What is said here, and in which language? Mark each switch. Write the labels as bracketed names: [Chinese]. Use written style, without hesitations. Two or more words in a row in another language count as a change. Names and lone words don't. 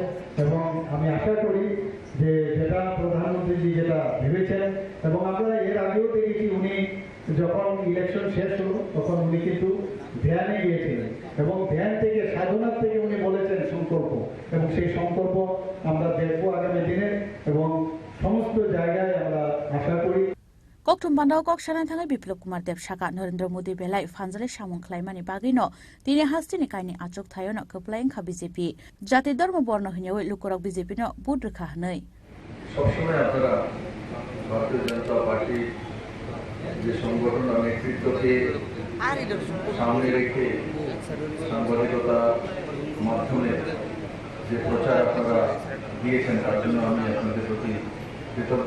[Bangla] এবং আমি আশা করি যে যেটা প্রধানমন্ত্রীজি যেটা ভেবেছেন, এবং আমরা এর আগেও দেখেছি উনি যখন ইলেকশন শেষ হলো তখন উনি কিন্তু ধ্যানে গিয়েছিলেন, এবং ধ্যান থেকে সাধনার থেকে উনি বলেছেন সংকল্প, এবং সেই সংকল্প আমরা দেখবো আগামী দিনে, এবং সমস্ত জায়গায় আমরা আশা করি। [Kok Borok] Koktum bandao kok shanan thangai Biplop Kumar Deb Shaka Narendra Modi belai fanjale samung khlaimani bagino tini hastini kaini achok thayono keplaing kha BJP jati dharma borno hinewe lukorok BJP no budrkha hnei [Bangla] সবসময় আপনারা ভারতীয় জনতা পার্টি যে সংগঠন নেতৃত্বকে সামনে রেখে সাংবাদিকতার মাধ্যমে যে প্রচার আপনারা দিয়েছেন তার জন্য আমি আপনাদের প্রতি কৃতজ্ঞ।